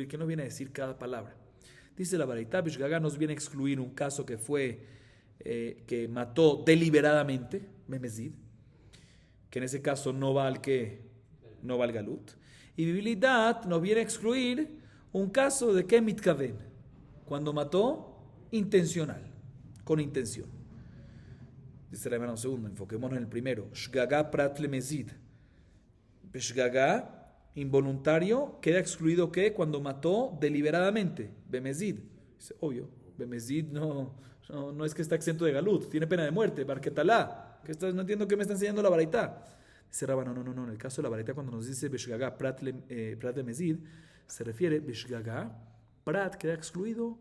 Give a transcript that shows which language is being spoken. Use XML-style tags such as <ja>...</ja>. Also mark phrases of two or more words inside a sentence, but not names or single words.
<es>¿Qué nos viene a decir cada palabra? Dice la baraita, bishgaga nos viene a excluir un caso que fue, que mató deliberadamente, memezid, que en ese caso no va al galut, y biblidat nos viene a excluir un caso de que mitkaven, cuando mató intencional, con intención. Dice la hermana un segundo, enfoquémonos en el primero.</es> <he>שגגה פרט למזיד.</he> <es>Shgaga, involuntario, queda excluido que cuando mató deliberadamente, bemezid. Dice, obvio, bemezid no es que está exento de galut, tiene pena de muerte, barquetalá. No entiendo qué me está enseñando la baraita. Dice Rabba, no, en el caso de la baraita cuando nos dice</es> <he>בשגגה פרט למזיד,</he> <es>se refiere Beshgaga, prat queda excluido.</es>